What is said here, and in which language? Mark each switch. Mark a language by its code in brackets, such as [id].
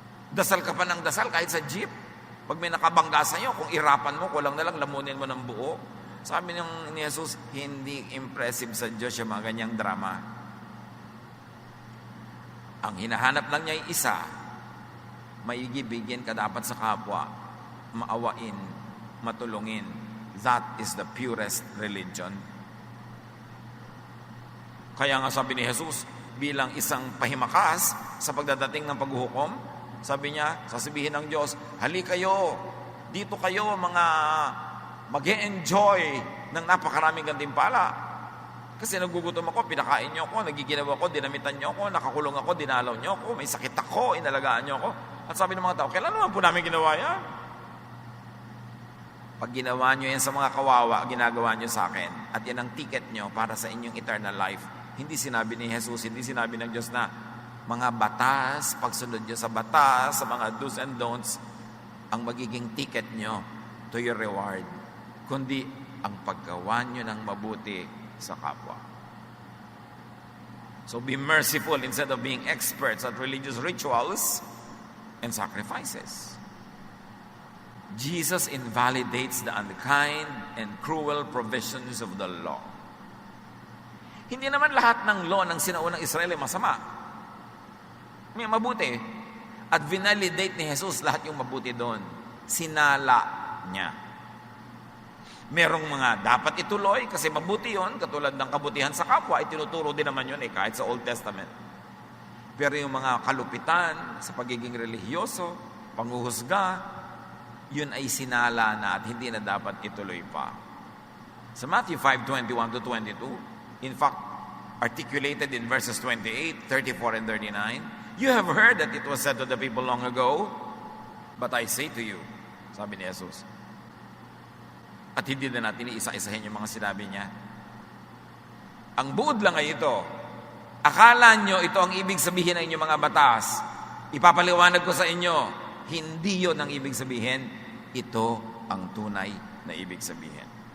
[tl] Dasal ka pa ng dasal kahit sa jeep? Pag may nakabangga sa iyo, kung irapan mo, kulang na lang, lamunin mo ng buo. Sabi ni Jesus, hindi impressive sa Diyos yung mga ganyang drama. Ang hinahanap lang niya ay isa, maigibigin ka dapat sa kapwa, maawain, matulungin. [en] That is the purest religion. [tl] Kaya nga sabi ni Jesus, bilang isang pahimakas sa pagdadating ng paghuhukom, sabi niya, sasabihin ng Diyos, hali kayo, dito kayo mga mag-e-enjoy ng napakaraming gantimpala. Kasi nagugutom ako, pinakain niyo ako, nagiginawa ako, dinamitan niyo ako, nakakulong ako, dinalaw niyo ako, may sakit ako, inalagaan niyo ako. At sabi ng mga tao, kailan naman po namin ginawa yan? Pag ginawa niyo yan sa mga kawawa, ginagawa niyo sa akin. At yan ang ticket niyo para sa inyong eternal life. Hindi sinabi ni Jesus, hindi sinabi ng Diyos na mga batas, pagsunod niyo sa batas, sa mga do's and don'ts, ang magiging ticket niyo to your reward. Kundi ang paggawa niyo ng mabuti sa kapwa. [en] So be merciful instead of being experts at religious rituals and sacrifices. Jesus invalidates the unkind and cruel provisions of the law. [tl] Hindi naman lahat ng law ng sinaunang Israel ay masama. May mabuti. At vinalidate ni Jesus lahat yung mabuti doon. Sinala niya. Merong mga dapat ituloy kasi mabuti yon, katulad ng kabutihan sa kapwa, itinuturo din naman yun kahit sa Old Testament. Pero yung mga kalupitan sa pagiging relihiyoso, panghuhusga, yun ay sinala na at hindi na dapat ituloy pa. [en] Sa Matthew 5:21-22, in fact, articulated in verses 28, 34, and 39, you have heard that it was said to the people long ago, but I say to you, [tl] sabi ni Jesus. At hindi na natin iisa-isahin yung mga sinabi niya. Ang buod lang ay ito. Akala nyo ito ang ibig sabihin ng inyong mga batas. Ipapaliwanag ko sa inyo, hindi yon ang ibig sabihin. Ito ang tunay na ibig sabihin.